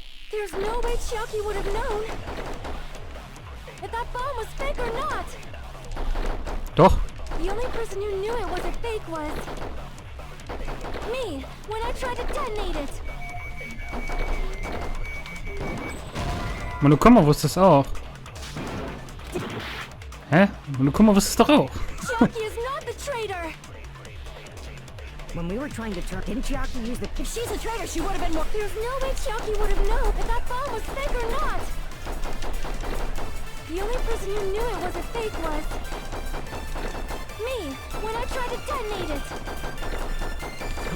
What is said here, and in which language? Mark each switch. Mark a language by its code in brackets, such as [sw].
[en] There's no way Chiaki would have known if that bomb was fake or not. [de] Doch. [en] The only person who knew it was a fake was me, when I tried to detonate it. [de] Monokuma wusste es auch. Hä? Monokuma wusste es doch auch. [en] Chiaki is not the traitor. When we were trying to turn... Didn't Chiaki use the... If she's a traitor, she would have been more... There's no way Chiaki would have known if that bomb was fake or not. The only person who knew it was a fake was me, when I tried to detonate it.